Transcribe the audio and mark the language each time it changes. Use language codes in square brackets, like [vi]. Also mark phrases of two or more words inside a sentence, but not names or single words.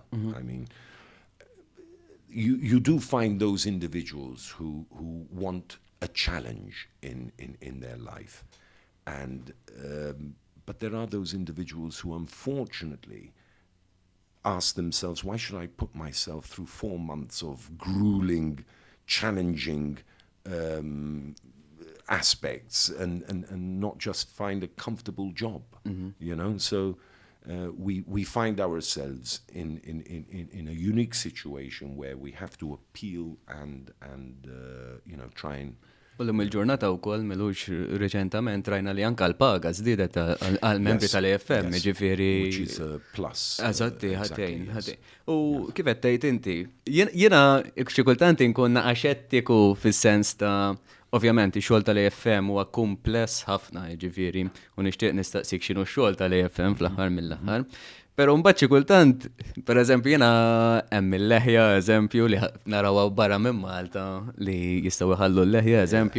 [en] I mean, you do find those individuals who want a challenge in their life, and but there are those individuals who unfortunately ask themselves, why should I put myself through 4 months of grueling, challenging aspects and not just find a comfortable job, you know? So we find ourselves in a unique situation where we have to appeal and you know, try and... [mt] Ullum il-ġurnata wkoll milux reċentament rajna li anke l-paga żdiedet għall-membri tal-AFM, ġifieri. [en] Which is a plus. [mt] Eżatti, ħatejn. U kif qed tgħid inti, jiena xi kultant inkun naqaxettiku fis-sens ta' ovvjament ix-xogħol tal-AFM huwa kumpless ħafna, ġifieri, u nixtieq nistaqsik x'inhu x-xogħol tal-AFM fl-aħħar mill-aħħar. Pero mbagħad xi kultant, pereżempju jiena hemm il-leħja eżempju li narawha barra minn Malta li jistgħu jħallu l-leħja eżempju.